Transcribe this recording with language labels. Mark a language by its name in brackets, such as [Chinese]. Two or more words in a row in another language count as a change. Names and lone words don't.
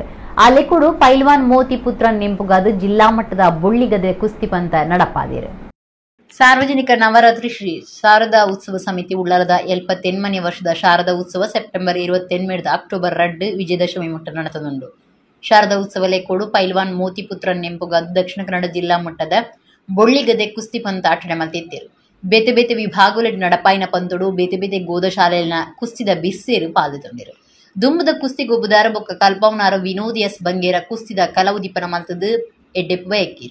[Tulu] ಅಲ್ಲಿ ಕೂಡ ಪೈಲ್ವಾನ್ ಮೋತಿ ಪುತ್ರನ್ ನೆಂಪುಗಾದ ಜಿಲ್ಲಾ ಮಟ್ಟದ ಬುಳ್ಳಿಗದೆ ಕುಸ್ತಿ ಪಂತ ನಡಪಾದಿರು. ಸಾರ್ವಜನಿಕ ನವರಾತ್ರಿ ಶ್ರೀ ಶಾರದಾ ಉತ್ಸವ ಸಮಿತಿ ಉಳ್ಳಾಲದ 79ನೇ ವರ್ಷದ ಶಾರದಾ ಉತ್ಸವ ಸೆಪ್ಟೆಂಬರ್ 28 ಅಕ್ಟೋಬರ್ 2 ವಿಜಯದಶಮಿ ಮುಟ್ಟ ನಡೆತದುಂಡು. ಶಾರದಾ ಉತ್ಸವ ಲೆಕ್ಕೋಡು ಪೈಲ್ವಾನ್ ಮೋತಿ ಪುತ್ರನ್ ನೆಂಪುಗಾದ ದಕ್ಷಿಣ ಕನ್ನಡ ಜಿಲ್ಲಾ ಮಟ್ಟದ ಬೊಳ್ಳಿಗದೆ ಕುಸ್ತಿ ಪಂತ ಆಟಣೆ ಮಲ್ತಿದ್ದರು. ಬೇತೆ ಬೇತೆ ವಿಭಾಗಗಳ ನಡಪಾಯಿನ ಪಂತೊಡು ಬೇತೆ ಬೇತೆ ಗೋದಶಾಲೆಯ ಕುಸ್ತಿದ ಬಿಸ್ಸೇರು ಪಾಲ್ಗೊಂಡಿರು. ದುಂಬದ ಕುಸ್ತಿ ಗೊಬ್ಬುದಾರ ಬೊಕ್ಕ ಕಲ್ಪವನಾರ ವಿನೋದ್ ಎಸ್ ಬಂಗೇರ ಕುಸ್ತಿದ ಕಲವುದೀಪನ ಮಲ್ತದು ಎಡ್ಡೆಪ್ಪು ಬಯಕಿರು.